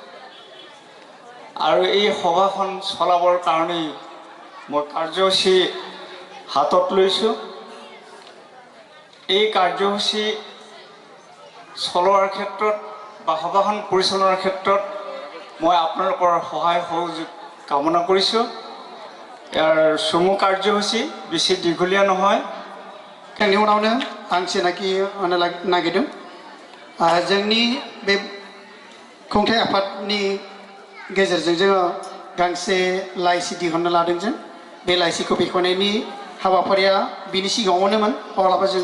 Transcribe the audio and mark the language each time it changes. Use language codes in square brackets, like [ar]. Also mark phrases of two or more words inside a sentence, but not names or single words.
[as] আৰু এই সভাখন চলাবৰ কাৰণেই মই কাৰ্যসূচী হাতত লৈছোঁ এই কাৰ্যসূচী চলোৱাৰ ক্ষেত্ৰত বা সভাখন পৰিচালনাৰ ক্ষেত্ৰত মই আপোনালোকৰ সহায় সহযোগ কামনা কৰিছোঁ ইয়াৰ চমু কাৰ্যসূচী বেছি দীঘলীয়া নহয় [brx] नि उनावनो आं सिनाखि होनो नागिरदों जोंनि बे खुंथाइ आफादनि गेजेरजों जोङो गांसे लाइसि दिहुननो लादों जों बे लाइसिखौ बेखेवनायनि हाबाफारिया बिनि सिगाङावनोमोन अब्लाबो जों